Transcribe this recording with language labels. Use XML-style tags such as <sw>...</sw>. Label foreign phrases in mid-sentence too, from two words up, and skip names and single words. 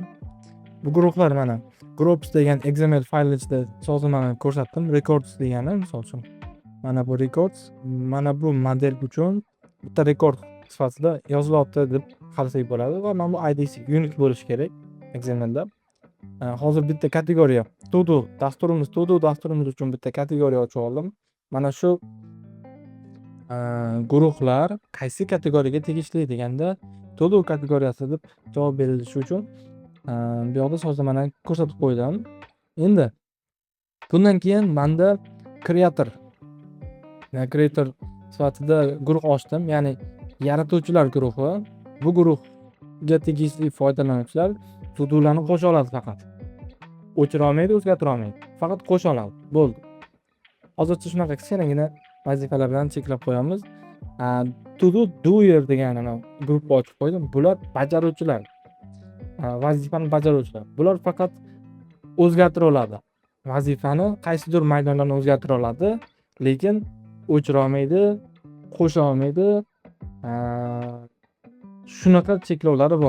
<uz>Bu guruhlar mana groups degan XML fayl ichida sozlamani ko'rsatdim. Records degani misol uchun. Mana bu records, mana bu model uchun bitta rekord sifatida yozilyapti deb qarasak bo'ladi va mana bu IDC unique bo'lishi kerak XML da. Hozir bitta kategoriya</uz> <en>to do</en> <uz>dasturimiz uchun bitta kategoriya ochib oldim. Mana shu guruhlar qaysi kategoriyaga tegishli deganda</uz> <en>to do</en> <uz>kategoriyasi deb javob berilishi uchun bu yoqda sozlamani ko'rsatib qo'ydim. Endi bundan keyin menda creator sifatida guruh ochdim. Ya'ni yaratuvchilar guruhi. Bu guruhga tegishli foydalanuvchilar</uz> <en>to do'larni</en> <uz>qo'sha oladi faqat. O'chira olmaydi, o'zgartira olmaydi. Faqat qo'sha oladi. Bo'ldi. Hozircha shunaqa kichkinagina vazifalar bilan cheklab qo'yamiz.</uz> <en>To do doer</en> <uz>degan guruhni ochib qo'ydim. Bular bajaruvchilar. Vazifani bajaruvchilar. Bular faqat o'zgartira oladi. Vazifani qaysidir maydonlarni o'zgartira oladi, lekin o'chira olmaydi, qo'sha olmaydi. Shunaqa cheklovlari bor.</uz>